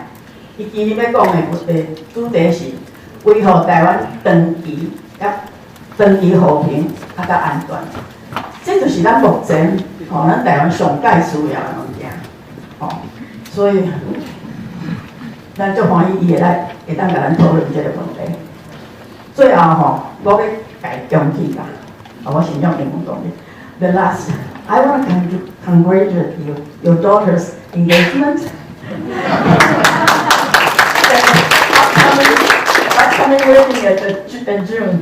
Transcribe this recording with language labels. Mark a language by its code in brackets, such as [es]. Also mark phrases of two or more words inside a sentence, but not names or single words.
[nan] 伊今年要讲的主题是维护台湾长期和平啊甲安全，这就是咱目前咱台湾上界需要的物件，所以咱足欢喜伊会当甲咱讨论这个问题。最后我要甲伊恭喜啦，我先用英文讲的。 [en] The last, I want to congratulate you, your daughter's engagement. Upcoming wedding in June.